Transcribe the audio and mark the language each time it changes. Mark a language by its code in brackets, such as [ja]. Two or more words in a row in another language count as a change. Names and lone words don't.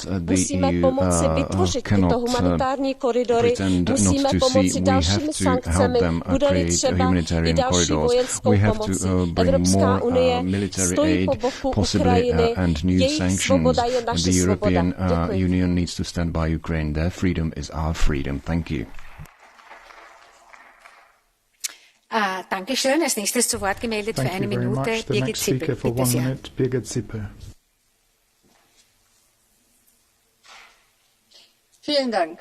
[cs] Musíme pomoci vytvořit tyto humanitární koridory, musíme pomoci dalšími sankcemi, bude-li třeba i další vojenskou pomoci. Evropská unie stojí po boku Ukrajiny, jejich svoboda je naše svoboda. [de] Dankeschön. Als nächstes zu Wort gemeldet für eine Minute Birgit Sippel. Bitte sehr. Vielen Dank.